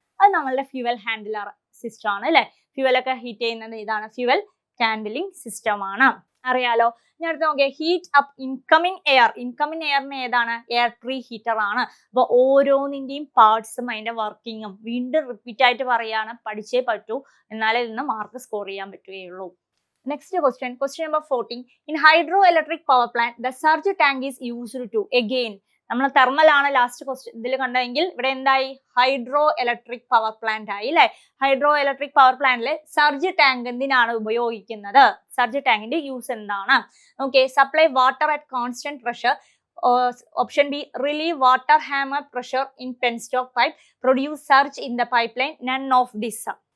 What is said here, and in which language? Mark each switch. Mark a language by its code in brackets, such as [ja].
[ml] അത് നമ്മളുടെ fuel handler system ആണ് അല്ലെ. ഫ്യൂവലൊക്കെ ഹീറ്റ് ചെയ്യുന്നത് ഇതാണ്, ഫ്യൂവൽ ഹാൻഡ്ലിംഗ് സിസ്റ്റം ആണ്, അറിയാലോ. ഞാൻ അടുത്ത് നോക്കിയാൽ heat up incoming air. Incoming എയറിന് ഏതാണ്? എയർ പ്രീ ഹീറ്റർ ആണ്. അപ്പൊ ഓരോന്നിന്റെയും പാർട്സും അതിന്റെ വർക്കിങ്ങും വീണ്ടും റിപ്പീറ്റ് ആയിട്ട് പറയാണ്, പഠിച്ചേ പറ്റൂ, എന്നാലേ ഇതിന് മാർക്ക് സ്കോർ ചെയ്യാൻ പറ്റുകയുള്ളൂ. [en] Next question number 14. In hydroelectric power plant, the surge tank is used to again. [ml] നമ്മൾ തെർമൽ ആണ് ലാസ്റ്റ് ക്വസ്റ്റ്യൻ ഇതിൽ കണ്ടെങ്കിൽ ഇവിടെ എന്തായി ഹൈഡ്രോ ഇലക്ട്രിക് പവർ പ്ലാന്റ് ആയി അല്ലെ. ഹൈഡ്രോ ഇലക്ട്രിക് പവർ പ്ലാന്റിൽ സർജ് ടാങ്ക് എന്തിനാണ് ഉപയോഗിക്കുന്നത്? സർജ് ടാങ്കിന്റെ യൂസ് എന്താണ്? Okay, [en] Supply water at constant pressure. Option B, relieve water hammer pressure in penstock pipe, produce surge in the pipeline, none of this.